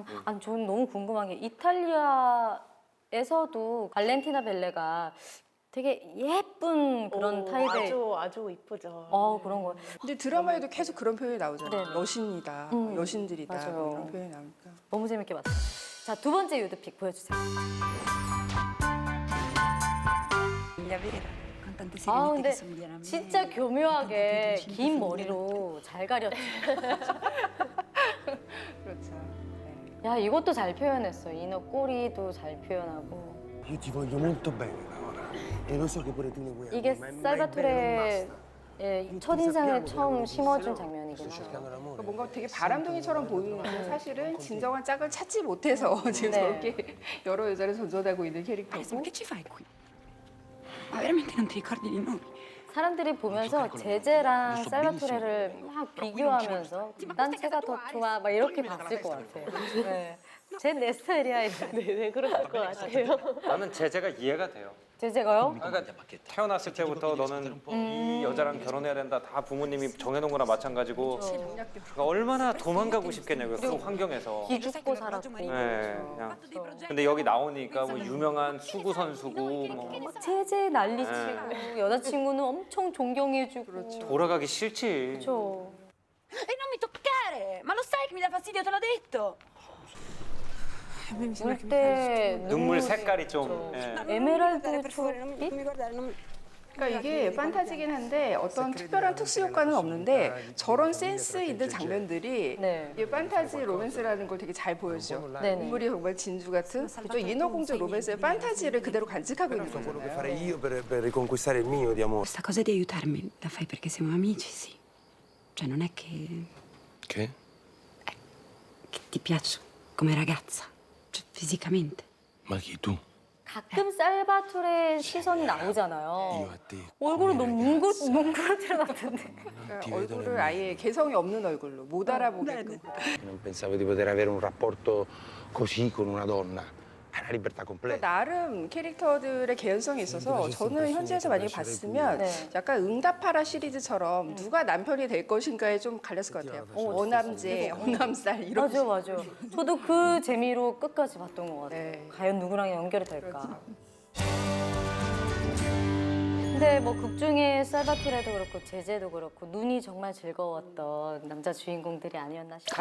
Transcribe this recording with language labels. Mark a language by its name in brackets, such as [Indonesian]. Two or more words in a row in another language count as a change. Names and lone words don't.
[Korean] 아니 저는 너무 궁금한 게 이탈리아에서도 발렌티나 벨레가 되게 예쁜 그런 타입의 아주 이쁘죠. 그런 거. 근데 드라마에도 계속 그런 표현이 나오잖아요. 네네. 여신이다, 여신들이다 맞아요. 뭐 이런 표현이 나오니까. 너무 재밌게 봤어요. 자, 두 번째 유드픽 보여주세요. [Italian] Famiglia vera, con tante [Korean] 아, [Italian] sirenette [Korean] 근데 [Italian] che somigliano a me. [Korean] 진짜 교묘하게 긴 머리로 잘 가렸죠. 그렇죠. 네. 야, 이것도 잘 표현했어. 인어 꼬리도 잘 표현하고. [Italian] Io ti voglio molto bene, Laura. E lo so che pure tu ne vuoi. [Korean] 이게 살바토레의 첫인상을 처음 심어준 장면이구나. 그러니까 뭔가 되게 바람둥이처럼 보이는데 사실은 진정한 짝을 찾지 못해서 지금 네. 저렇게 여러 여자를 전전하고 있는 캐릭터고. [Italian] Ma che ci fai qui? Ma veramente non ti ricordi di noi? [Korean] 사람들이 보면서 제제랑 살바토레를 막 비교하면서 난 제가 더 좋아 막 이렇게 봤을 것 같아요. 네. 쟤 내 스타일이야. 네, 그럴 것 같아요. 나는 제재가 이해가 돼요. 제제가요? 그러니까 태어났을 때부터 너는 이 여자랑 결혼해야 된다. 다 부모님이 정해놓은 거나 마찬가지고. 그러니까 얼마나 도망가고 싶겠냐고요. 그 환경에서. 기죽고 살았고. 네, 그냥. 근데 여기 나오니까 뭐 유명한 수구 선수고 뭐 막 제제 난리치고 여자친구는 엄청 존경해주고. 돌아가기 싫지. 그렇죠. [Italian] E non mi toccare! Ma lo sai che mi dà fastidio, te l'ho detto! [Korean] 물때 눈물 색깔이 좀. 예. 에메랄드 초록빛? 그러니까 이게 판타지긴 한데 어떤 특별한 특수 효과는 없는데 저런 센스 있는 장면들이 네. 이 판타지 로맨스라는 걸 되게 잘 보여줘. 네네. 인물이 정말 진주 같은 또 인어공주 로맨스의 판타지를 그대로 간직하고 있는 [Italian] Quello che [Korean] 거잖아요. [Italian] farei io per riconquistare il mio di amore. Questa cosa di aiutarmi la fai perché siamo amici, sì. Cioè, non è che Che? ti piaccio come ragazza, cioè fisicamente. Ma chi tu? [Korean] 가끔 살바토레 시선이 나오잖아요. [Italian] Io a te. [Korean] 얼굴은 너무 뭉그러뜨려 놨던데. 그러니까 얼굴을 아예 개성이 없는 얼굴로 못 알아보게끔. [Italian] Non pensavo di poter avere un rapporto così con una donna. È una libertà [Korean] 그러니까 [Italian] completa. [Korean] 나름 캐릭터들의 개연성이 있어서 저는 현지에서 만약에 봤으면 네. 약간 응답하라 시리즈처럼 누가 남편이 될 것인가에 좀 갈렸을 것 같아요. 어남제, 어남살 이런 맞아, 맞아. 저도 그 재미로 끝까지 봤던 것 같아요. 네. 과연 누구랑 연결이 될까. 근데 뭐 극중에 살바토레도 그렇고 제제도 그렇고 눈이 정말 즐거웠던 남자 주인공들이 아니었나 싶어요.